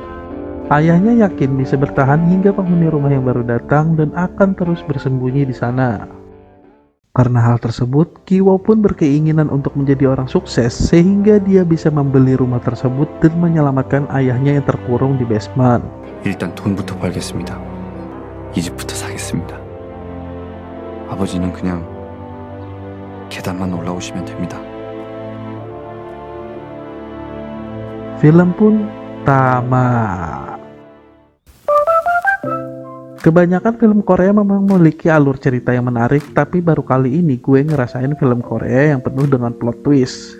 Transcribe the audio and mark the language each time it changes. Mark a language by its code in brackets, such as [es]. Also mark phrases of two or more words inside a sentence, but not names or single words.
[id] Ayahnya yakin bisa bertahan hingga penghuni rumah yang baru datang dan akan terus bersembunyi di sana. Karena hal tersebut, Kiwo pun berkeinginan untuk menjadi orang sukses sehingga dia bisa membeli rumah tersebut dan menyelamatkan ayahnya yang terkurung di basement. [ko] 일단 돈부터 벌겠습니다. 이 집부터 사겠습니다. 아버지는 그냥 계단만 올라오시면 됩니다. [id] Film pun tamat. Kebanyakan film Korea memang memiliki alur cerita yang menarik, tapi baru kali ini gue ngerasain film Korea yang penuh dengan [en] plot twist.